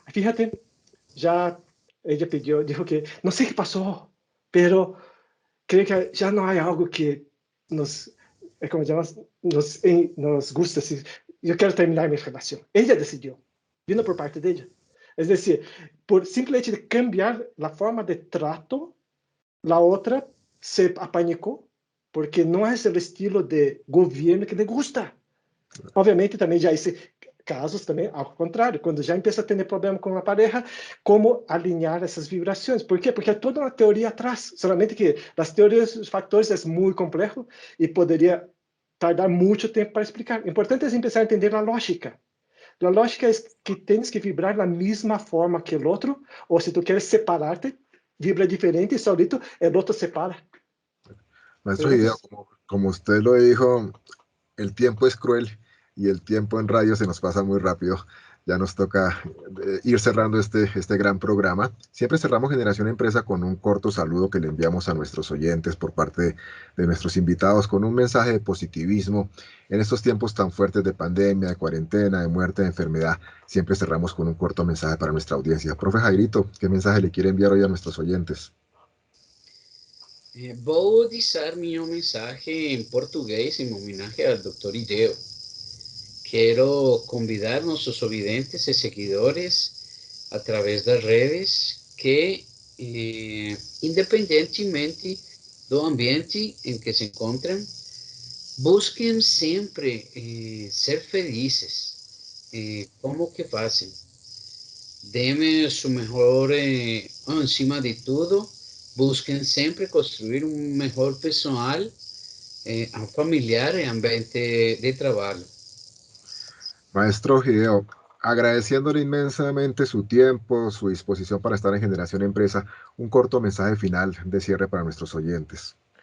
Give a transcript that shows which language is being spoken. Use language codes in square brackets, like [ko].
[es] Fíjate, ya ella pidió, dijo que no sé qué pasó, pero creo que ya no hay algo que nos, como llamamos, nos gusta. Así. Yo quiero terminar mi relación. Ella decidió, vino por parte de ella. Es decir, por simple hecho de cambiar la forma de trato, la otra se apanicó, porque no es el estilo de gobierno que le gusta. [pt] Obviamente também já esse casos também ao contrário, quando já empieza a ter problema com a pareja, como alinhar essas vibrações. ¿Por quê? Porque é toda uma teoria atrás, solamente que as teorias, os factores é muito complexo e poderia tardar muito tempo para explicar. O importante é empezar a entender a lógica. A lógica é que tens que vibrar da mesma forma que o outro, ou se tu queres separar-te, vibra diferente e [es] solito el otro separa. Maestro Hideo, como usted lo dijo, el tiempo es cruel y el tiempo en radio se nos pasa muy rápido. Ya nos toca ir cerrando este gran programa. Siempre cerramos Generación Empresa con un corto saludo que le enviamos a nuestros oyentes por parte de nuestros invitados, con un mensaje de positivismo. En estos tiempos tan fuertes de pandemia, de cuarentena, de muerte, de enfermedad, siempre cerramos con un corto mensaje para nuestra audiencia. Profe Jairito, ¿qué mensaje le quiere enviar hoy a nuestros oyentes? [pt] Vou deixar meu mensagem em português em homenagem ao Dr. Hideo. Quero convidar nossos ouvintes e seguidores a través das redes que, independentemente do ambiente em que se encontram, busquem sempre ser felizes. Como que fazem? Dêem o melhor acima de tudo. [es] Busquen siempre construir un mejor personal, un familiar y ambiente de trabajo. Maestro Hideo, agradeciéndole inmensamente su tiempo, su disposición para estar en Generación Empresa, un corto mensaje final de cierre para nuestros oyentes.